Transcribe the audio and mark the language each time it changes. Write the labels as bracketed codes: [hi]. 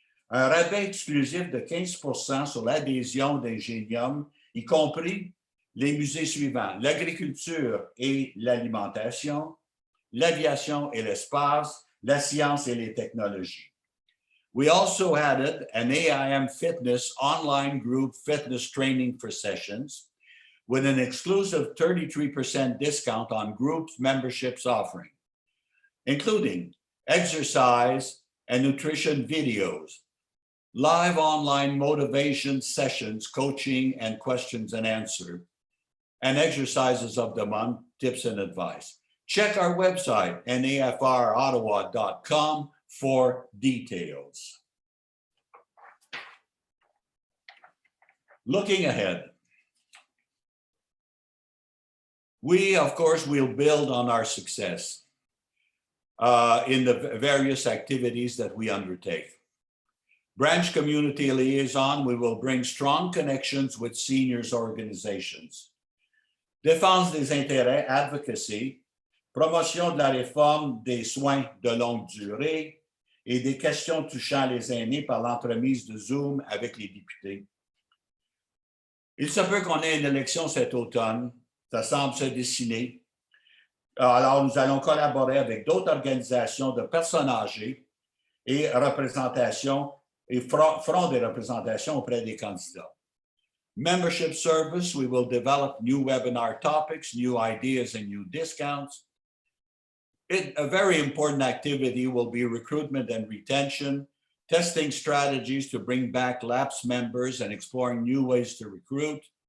[fr] un rabais exclusif de 15% sur l'adhésion d'Ingénium, y compris les musées suivants: l'agriculture et l'alimentation, l'aviation et l'espace, la science et les technologies. [en] We also added an AIM Fitness online group fitness training for sessions with an exclusive 33% discount on group memberships offering, including exercise and nutrition videos, live online motivation sessions, coaching and questions and answers, and exercises of the month, tips and advice. Check our website, NAFROttawa.com, for details. Looking ahead, we, of course, will build on our success in the various activities that we undertake. Branch community liaison, we will bring strong connections with seniors organizations. [fr] Défense des intérêts, advocacy, promotion de la réforme des soins de longue durée et des questions touchant les aînés par l'entremise de Zoom avec les députés. Il se peut qu'on ait une élection cet automne, ça semble se dessiner. Alors, nous allons collaborer avec d'autres organisations de personnes âgées et feront des représentations auprès des candidats. [en] Membership service, we will develop new webinar topics, new ideas, and new discounts. A very important activity will be recruitment and retention, testing strategies to bring back lapsed members and exploring new ways to recruit.